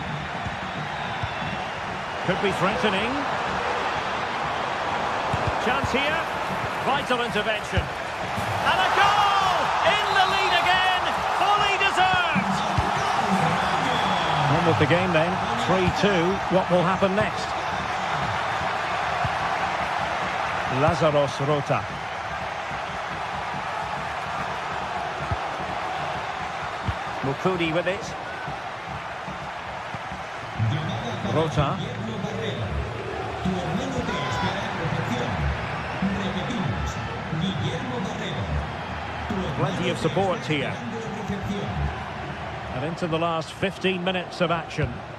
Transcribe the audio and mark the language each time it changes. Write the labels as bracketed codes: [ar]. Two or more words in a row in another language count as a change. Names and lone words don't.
[en] Could be threatening. Chance here. Vital intervention. And a goal! In the lead again! Fully deserved! On with the game then. 3-2. What will happen next? Lazaros Rota. Mukudi with it. Rota. Plenty of support here. And into the last 15 minutes of action.